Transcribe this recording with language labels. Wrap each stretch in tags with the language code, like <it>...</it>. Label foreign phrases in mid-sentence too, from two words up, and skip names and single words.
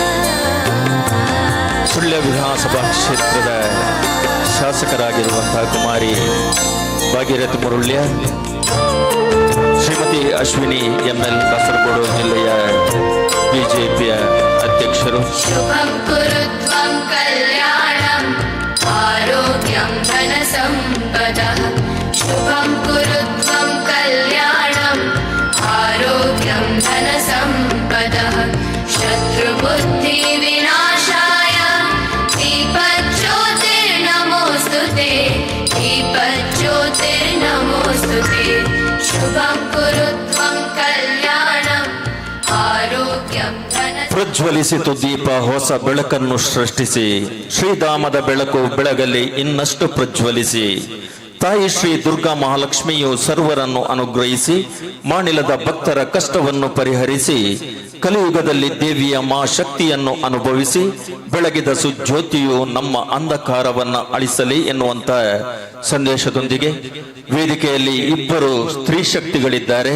<kn>ಸುಳ್ಯ ವಿಧಾನಸಭಾ ಕ್ಷೇತ್ರದ ಶಾಸಕರಾಗಿರುವಂತಹ ಕುಮಾರಿ ಭಾಗೀರಥಿ ಮುರುಳ್ಯ, ಶ್ರೀಮತಿ ಅಶ್ವಿನಿ ML ಕಾಸರಗೋಡು ಜಿಲ್ಲೆಯ ಬಿಜೆಪಿಯ ಅಧ್ಯಕ್ಷರು,</kn> <sa>ಶುಭಂ ಕುರುತ್ವಂ ಕಲ್ಯಾಣಂ ಆರೋಗ್ಯಂ ಧನ ಸಂಪದಃ ಶುಭಂ ಕುರುತ್ವಂ ಕಲ್ಯಾಣಂ ಆರೋಗ್ಯಂ ಧನ ಸಂಪದಃ ಶತ್ರುಬುದ್ಧಿ ವಿನಾಶಾಯ ದೀಪಜ್ಯೋತಿರ್ನಮೋಸ್ತುತೆ ದೀಪಜ್ಯೋತಿರ್ನಮೋಸ್ತುತೆ ಶುಭಂ ಕುರುತ್ವಂ ಕಲ್ಯಾಣಂ ಆರೋಗ್ಯಂ ಧನ</sa> <kn>ಪ್ರಜ್ವಲಿಸಿತು ದೀಪ ಹೊಸ ಬೆಳಕನ್ನು ಸೃಷ್ಟಿಸಿ, ಶ್ರೀಧಾಮದ ಬೆಳಕು ಬೆಳಗಲಿ ಇನ್ನಷ್ಟು ಪ್ರಜ್ವಲಿಸಿ. ತಾಯಿ ಶ್ರೀ ದುರ್ಗಾ ಮಹಾಲಕ್ಷ್ಮಿಯು ಸರ್ವರನ್ನು ಅನುಗ್ರಹಿಸಿ ಮಾಣಿಲದ ಭಕ್ತರ ಕಷ್ಟವನ್ನು ಪರಿಹರಿಸಿ ಕಲಿಯುಗದಲ್ಲಿ ದೇವಿಯ ಶಕ್ತಿಯನ್ನು ಅನುಭವಿಸಿ ಬೆಳಗಿದ ಸುಜ್ಯೋತಿಯು ನಮ್ಮ ಅಂಧಕಾರವನ್ನ ಅಳಿಸಲಿ ಎನ್ನುವಂತ ಸಂದೇಶದೊಂದಿಗೆ ವೇದಿಕೆಯಲ್ಲಿ ಇಬ್ಬರು ಸ್ತ್ರೀ ಶಕ್ತಿಗಳಿದ್ದಾರೆ.</kn>